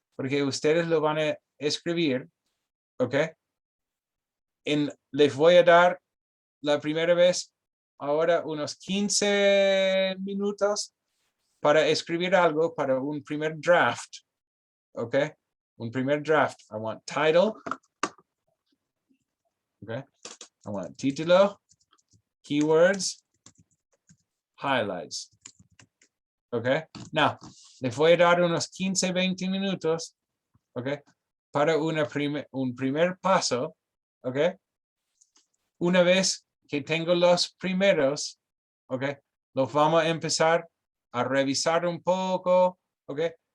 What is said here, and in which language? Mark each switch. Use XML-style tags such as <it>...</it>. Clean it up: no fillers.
<es>Porque ustedes lo van a escribir, ¿ok? Les voy a dar la primera vez ahora unos 15 minutos para escribir algo para un primer draft, ¿ok? Un primer draft.</es> <en>I want title,</en> <es>¿ok?</es> <en>I want título, keywords, highlights. Okay. Now,</en> <es>les voy a dar unos 15, 20 minutos, okay, para un primer paso, okay. Una vez que tengo los primeros, okay, los vamos a empezar a revisar un poco, okay.</es>